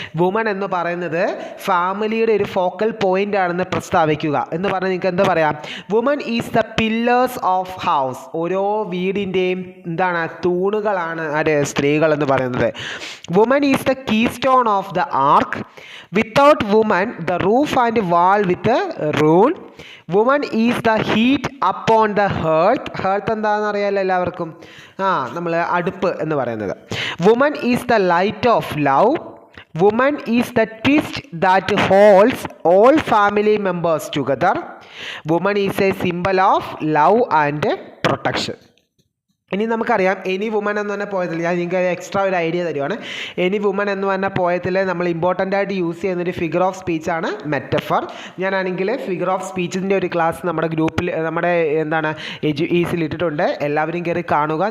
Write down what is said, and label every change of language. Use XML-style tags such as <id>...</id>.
<ml>Woman എന്ന് പറയുന്നത് ഫാമിലിയുടെ ഒരു ഫോക്കൽ പോയിൻ്റ് ആണെന്ന് പ്രസ്താവിക്കുക എന്ന് പറഞ്ഞാൽ നിങ്ങൾക്ക് എന്താ പറയാം?</ml> <en>Woman is the pillars of house.</en> <ml>ഓരോ വീടിൻ്റെയും തൂണുകളാണ് സ്ത്രീകൾ എന്ന് പറയുന്നത്.</ml> <en>Woman is the keystone of the arch. Without woman the roof and wall with a rule. Woman is the heat upon the hearth.</en> <ml>Hearth എന്താണെന്ന് അറിയാലോ എല്ലാവർക്കും, നമ്മൾ അടുപ്പ് എന്ന് പറയുന്നത്.</ml> <en>Woman is the light of love. Woman is the twist that holds all family members together. Woman is a symbol of love and protection.</en> <ml>ഇനി നമുക്കറിയാം any woman എന്ന് പറഞ്ഞ പോയതിൽ ഞാൻ നിങ്ങൾക്ക് എക്സ്ട്രാ ഒരു ഐഡിയ തരുവാണ്. എനി വുമൻ എന്ന് പറഞ്ഞ പോയതിൽ നമ്മൾ ഇമ്പോർട്ടൻ്റ് ആയിട്ട് യൂസ് ചെയ്യുന്നൊരു ഫിഗർ ഓഫ് സ്പീച്ചാണ് മെറ്റഫർ. ഞാനാണെങ്കിൽ ഫിഗർ ഓഫ് സ്പീച്ചിൻ്റെ ഒരു ക്ലാസ് നമ്മുടെ ഗ്രൂപ്പിൽ നമ്മുടെ ഈസിൽ ഇട്ടിട്ടുണ്ട്. എല്ലാവരും കയറി കാണുക.</ml>